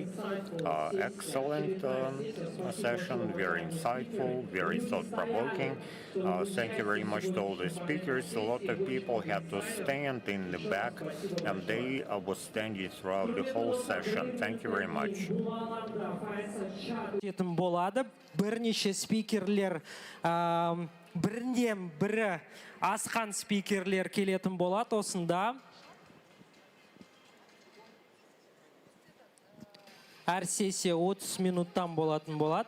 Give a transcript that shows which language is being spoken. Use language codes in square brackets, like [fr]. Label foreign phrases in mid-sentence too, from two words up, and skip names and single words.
[en] Excellent session, very insightful, very thought-provoking. Thank you very much to all the speakers. A lot of people had to stand in the back, and they were standing throughout the whole session. Thank you very much. [kk] Болады. Бірнеше спикерлер, бірінен бірі асқан спикерлер келетін болады осында. Әр сессия 30 минуттан болатын болады.